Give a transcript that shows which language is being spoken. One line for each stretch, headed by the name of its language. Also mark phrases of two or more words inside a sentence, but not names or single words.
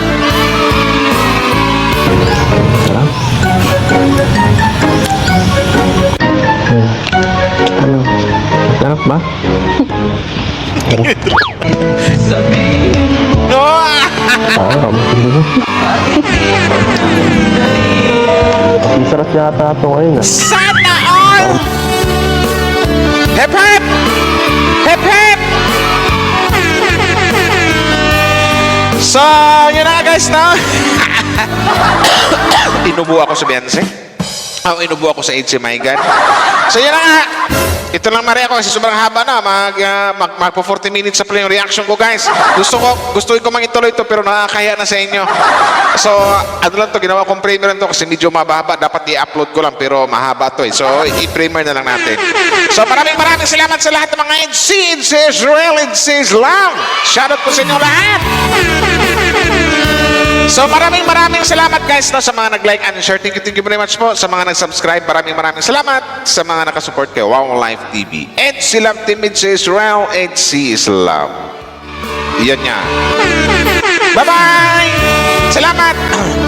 Filipino: Sarap. Ano? Sarap ba? No! Sarap. Ang sarap yata ito ngayon ah. Sana all! Hep hep! Hep hep! So, yun na guys, no? Inubo ako sa Beyonce. Inubo ako sa HC
English: My God.
Filipino: So, yun na nga. Ito lang Maria ko kasi sobrang haba na. Magpo 40 minutes sa play yung reaction ko, guys. Gusto ko mang ituloy ito pero nakakaya na sa inyo. So, ano lang to, ginawa kong premiere to kasi medyo mababa. Dapat i-upload ko lang pero mahaba to eh. So, i-premiere na lang natin. So, maraming salamat sa lahat ng mga EDC Israel, EDC Islam. Shoutout po sa inyo lahat. So maraming salamat guys no, sa mga nag-
English: like and share. Thank you very much
Filipino: po sa mga nag-subscribe. Maraming salamat sa mga nakasupport kay Wow Live TV. EDC Islam Team EDC Israel, EDC Islam. Yan niya. Bye-bye! Salamat!